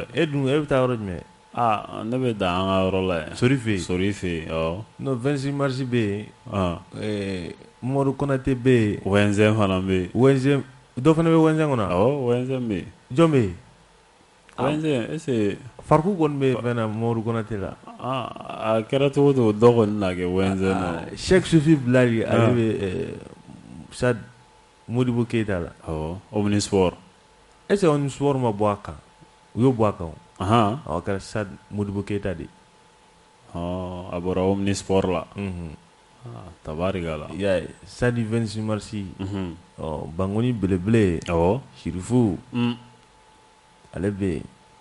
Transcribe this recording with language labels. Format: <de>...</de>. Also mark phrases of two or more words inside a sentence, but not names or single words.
<bm>e dun e bɛ taa yɔrɔ jumɛn ne bɛ dan an ka yɔrɔ la yan sori fɛ yen sori fɛ yen awɔ non 26 mars bɛ yen Mamadu Konate bɛ yen wɛnzɛn fana bɛ yen wɛnzɛn dɔ fana bɛ wɛnzɛn kɔnɔ awɔ wɛnzɛn bɛ yen jɔn bɛ yen</bm> <fr>wɛnzɛn est-ce que</fr> <bm>Fariku kɔni bɛ fɛn na Mamadu Konate la a kɛra cogo o cogo dɔ kɔni na kɛ wɛnzɛn na Sheikh Sufi Bilali ale bɛ Sad Modibo Keita la awɔ Omnisport</bm> <fr>est-ce que</fr> <bm>Omnisport ma bɔ a kan u y'o bɔ a kan o kɛra Sad Modibo Keita de a bɔra Omnisport la tabarikala y'a ye Sadi 26 mars Bangoni belebele awɔ Shirifu ale bɛ yen</bm>